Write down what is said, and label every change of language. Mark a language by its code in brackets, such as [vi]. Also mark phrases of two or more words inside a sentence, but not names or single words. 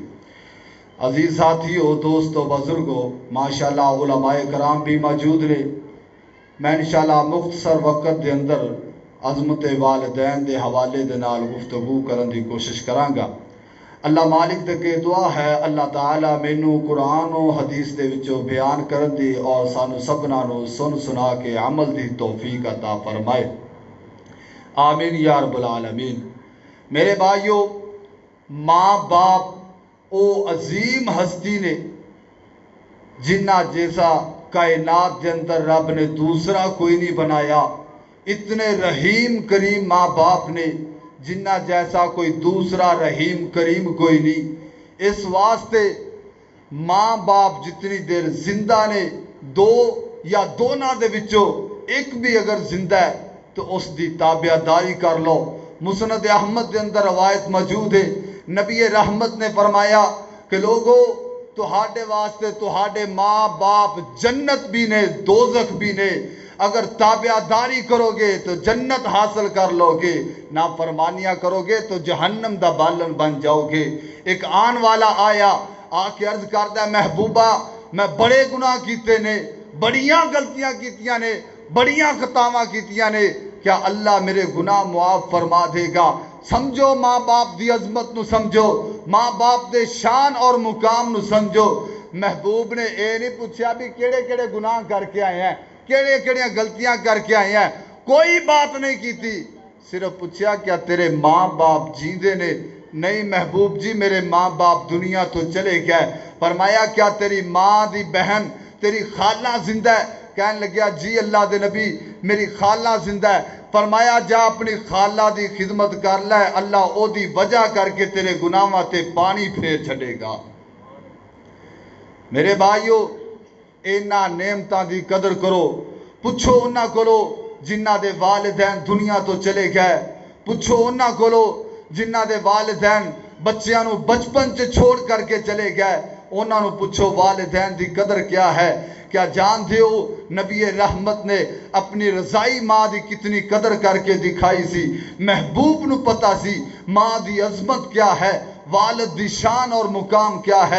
[ur] عزیز ساتھیو دوستو بزرگو ماشاءاللہ علماء کرام بھی موجود رہے۔ [pa] میں انشاءاللہ مختصر وقت دے اندر عظمت والدین دے حوالے دے نال گفتگو کرن دی کوشش کرانگا۔ اللہ مالک دے کے دعا ہے اللہ تعالیٰ مینوں قرآن و حدیث دے وچوں بیان کرن دی اور سانو سبنا نو سن سنا کے عمل دی توفیق عطا فرمائے، آمین [ar] یا رب العالمین۔ [pa] میرے بھائیو، ماں باپ او عظیم ہستی نے جنہ جیسا کائنات کے اندر رب نے دوسرا کوئی نہیں بنایا۔ اتنے رحیم کریم ماں باپ نے جنہ جیسا کوئی دوسرا رحیم کریم کوئی نہیں۔ اس واسطے ماں باپ جتنی دیر زندہ نے، دو یا دونوں دے وچوں ایک بھی اگر زندہ ہے تو اس دی تابع داری کر لو۔ مسند احمد کے اندر روایت موجود ہے، نبی رحمت نے فرمایا کہ لوگوں تہاڈے واسطے تہاڈے ماں باپ جنت بھی نے دوزخ بھی نے، اگر تابع داری کرو گے تو جنت حاصل کر لو گے، نافرمانیاں کرو گے تو جہنم دا بالن بن جاؤ گے۔ ایک آن والا آیا آ کے عرض کردا ہے محبوبہ میں بڑے گناہ کیتے نے، بڑیاں غلطیاں کیتیاں نے، بڑیاں خطاواں کیتیاں نے، کیا اللہ میرے گناہ معاف فرما دے گا؟ سمجھو ماں باپ دی عظمت نو سمجھو، ماں باپ دے شان اور مقام نو سمجھو۔ محبوب نے اے نہیں پوچھا بھی کیڑے کیڑے گناہ کر کے آئے ہیں، کیڑے کیڑے غلطیاں کر کے آئے ہیں، کوئی بات نہیں کی تھی، صرف پوچھا کیا تیرے ماں باپ جیندے نے؟ نہیں محبوب جی میرے ماں باپ دنیا تو چلے گئے۔ فرمایا کیا تیری ماں دی بہن تیری خالہ زندہ ہے؟ کہنے لگیا جی اللہ دے نبی میری خالہ زندہ ہے۔ فرمایا جا اپنی خالہ دی خدمت کر لے، اللہ او دی وجہ کر کے تیرے گناہاں تے پانی پھیر چھڑے گا۔ میرے بھائیو اینا نعمتاں دی قدر کرو، پوچھو انہاں کولو جنہ دے والدین دنیا تو چلے گئے، پوچھو انہاں کولو جنہ دے والدین بچیاں نو بچپن چ چھوڑ کر کے چلے گئے، انہاں نو پوچھو والدین دی قدر کیا ہے۔ کیا جان دیو نبی رحمت نے اپنی رضائی ماں دی کتنی قدر کر کے دکھائی سی؟ محبوب نو پتا سی ماں دی عظمت کیا ہے، والد دی شان اور مقام کیا ہے۔